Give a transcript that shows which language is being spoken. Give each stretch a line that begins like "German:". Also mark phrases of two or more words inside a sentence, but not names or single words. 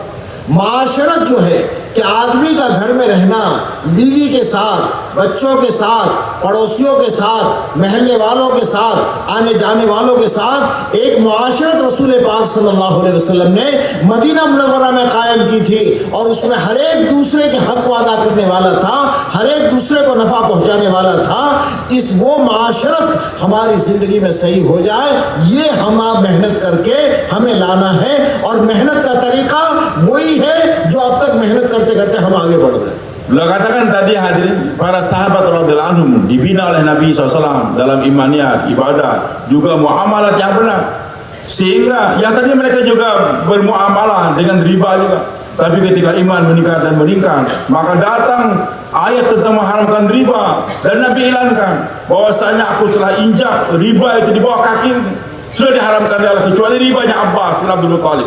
Hindi: माशरत जो है कि आदमी का घर में रहना, बीवी के साथ, बच्चों के साथ, पड़ोसियों के साथ, महल्ले वालों के साथ, आने जाने वालों के साथ एक मुआशरत रसूल पाक
Arabic: صلى الله عليه وسلم
Hindi: ने मदीना मुनव्वरा में कायम की थी, और उसमें हर एक दूसरे के हक को अदा करने वाला था, हर एक दूसरे को नफ़ा पहुंचाने वाला था। इस वो मुआशरत हमारी ज़िंदगी में सही हो जाए, ये हम मेहनत करके हमें लाना है, और मेहनत का तरीका वही है जो अब तक मेहनत करते करते हम आगे बढ़ रहे हैं।
Indonesian: Beliau katakan tadi hadirin, para sahabat
Arabic: رضي الله عنهم
Indonesian: dibina oleh Nabi SAW dalam imaniyat, ibadah, juga muamalat yang benar. Sehingga yang tadi mereka juga bermuamalah dengan riba juga. Tapi ketika iman meningkat dan meningkat, maka datang ayat tentang mengharamkan riba, dan Nabi ilankan bahwasanya aku telah injak riba itu di bawah kaki, sudah diharamkan di Allah, kecuali ribanya Abbas bin Abdul Muttalib.